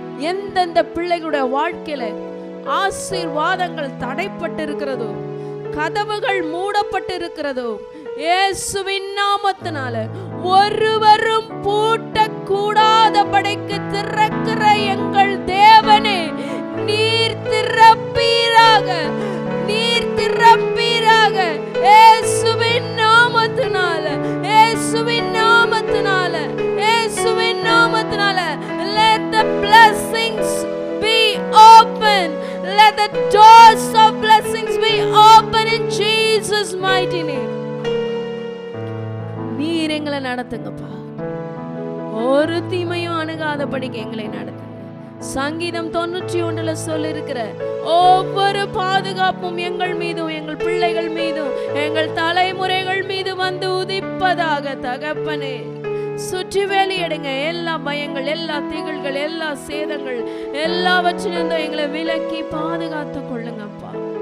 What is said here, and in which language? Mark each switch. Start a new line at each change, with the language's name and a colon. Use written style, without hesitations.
Tamil: எந்தெந்த பிள்ளைகளுடைய வாழ்க்கையில ஆசீர்வாதங்கள் தடைப்பட்டு இருக்கிறதோ, கதவுகள் மூடப்பட்டு இருக்கிறதோ, இயேசுவின் நாமத்தினால ஒருவரும் பூட்டக்கூடாதபடிக்கு திறக்கிற எங்கள் தேவனே, நீர் திறப்பீராக, நீர் திறப்பீராக. இயேசுவின் நாமத்தினால, இயேசுவின் நாமத்தினால, இயேசுவின் நாமத்தினால
English: let the blessings be open. Let the doors of blessings be open in Jesus mighty name.
Tamil: நீர் எங்களை எங்களை நடத்துங்கப்பா. ஒரு தீமையும் அணுகாதபடிக்கு எங்களை நடத்துங்க. சங்கீதம் 91 சொல்லி இருக்கிற ஒவ்வொரு பாதுகாப்பும் எங்கள் மீதும், எங்கள் பிள்ளைகள் மீதும், எங்கள் தலைமுறைகள் மீது வந்து உதிப்பதாக தகப்பனே. சுற்றி வேலையிடுங்க. எல்லா பயங்கள், எல்லா திகழ்கள், எல்லா சேதங்கள் எல்லாவற்றிலிருந்தும் எங்களை விலக்கி பாதுகாத்து கொள்ளுங்கப்பா.